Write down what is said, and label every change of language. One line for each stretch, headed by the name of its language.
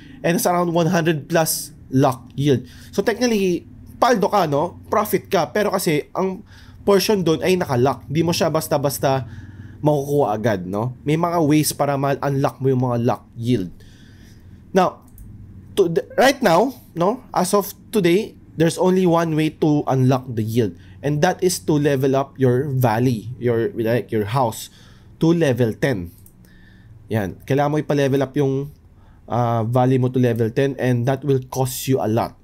English: And it's around 100 plus lock yield. So, technically,
Filipino: paldo ka, no? Profit ka. Pero kasi, ang portion doon ay nakalock. Hindi mo siya basta-basta makukuha agad, no? May mga ways para ma-unlock mo yung mga lock yield.
English: Now, right now, no? As of today, there's only one way to unlock the yield. And that is to level up your valley, your house, to level 10. Yan.
Filipino: Kailangan mo ipa-level up yung valley mo
English: to level 10 and that will cost you a lot.